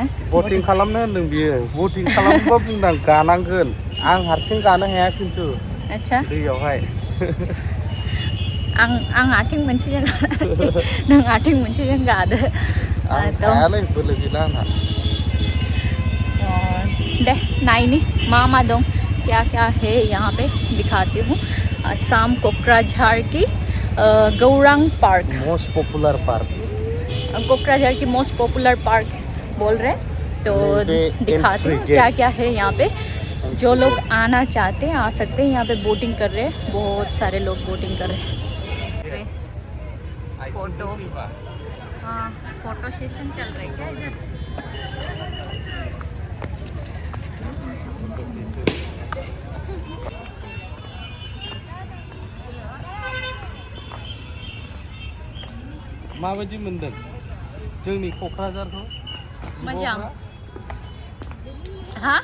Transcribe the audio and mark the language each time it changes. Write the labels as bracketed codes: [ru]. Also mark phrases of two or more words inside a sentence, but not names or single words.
[brx] बोटिं खालामनो होनदों बियो बोटिं खालामोबा बुंदां गानांगोन आं हारसिं गानो हाया खिन्थु आच्छा दैयावहाय आं आथिं मोनसेजों गानोसै नों आथिं मोनसेजों गादो हायालै बोलो गैला आंहा दे नायनि मा दं [hi] क्या है यहाँ पे दिखाती हूँ असम कोकराझार की गौरांग पार्क [en] most popular park [hi] कोकराझार की [en] most popular park [hi] बोल रहे तो दिखाती हूँ क्या है यहाँ पे जो लोग आना चाहते हैं आ सकते हैं यहाँ पे बोटिंग कर रहे हैं बहुत सारे लोग बोटिंग कर रहे हैं [en] photo session [hi] चल रहा है क्या इधर [brx] माबायदि मोनदों जोंनि क'क्राझारखौ मोजां हा